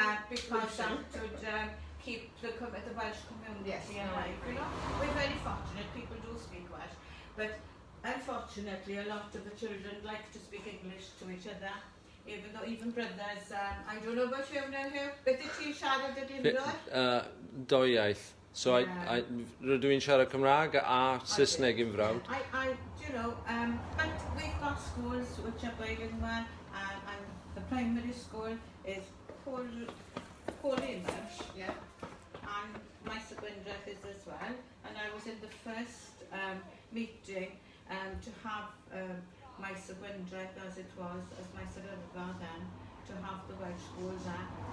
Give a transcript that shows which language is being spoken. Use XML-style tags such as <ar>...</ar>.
<en>Because that would keep the Welsh community alive. You know, we're very fortunate. People do speak Welsh, but unfortunately, a lot of the children like to speak English to each other. Even brothers. I don't know about you now.</en> <cy>Beth ti'n siarad y Glyndwr? Dou iaith. So rydw i'n siarad Cymraeg a Saesneg yn frawd.</cy> <en>But we've got schools which are bilingual, and the primary school is whole English. Yeah. And my Gwendraeth is as well. And I was in the first meeting to have my Gwendraeth as it was, as my Ylfa then, to have the Welsh schools there.</en>